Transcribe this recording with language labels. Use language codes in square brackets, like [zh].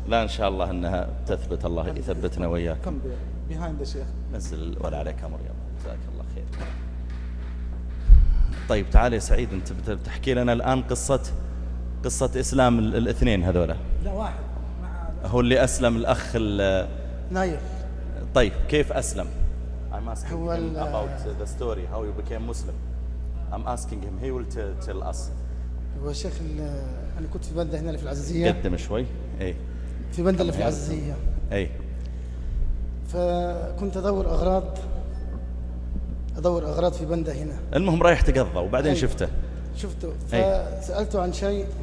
[ar] لا إن شاء الله أنها تثبت، الله يثبتنا وياك. كم بيهايند يا شيخ؟ نزل ولا عليك أمر يا الله. جزاك الله. طيب تعال يا سعيد، انت بتحكي لنا الان قصة اسلام الاثنين هذولا. لا واحد مع هو اللي اسلم الاخ نايف. طيب كيف اسلم؟ [en] I'm asking him about the story how you became Muslim. I'm asking him he will tell us. [ar] هو شيخ انا كنت في بندة هنا في العزيزية. قدم شوي. ايه في بندة في العزيزية. ايه فكنت ادور اغراض في بندة هنا. المهم رايح تقضى وبعدين شفته. شفته فسالته عن شيء.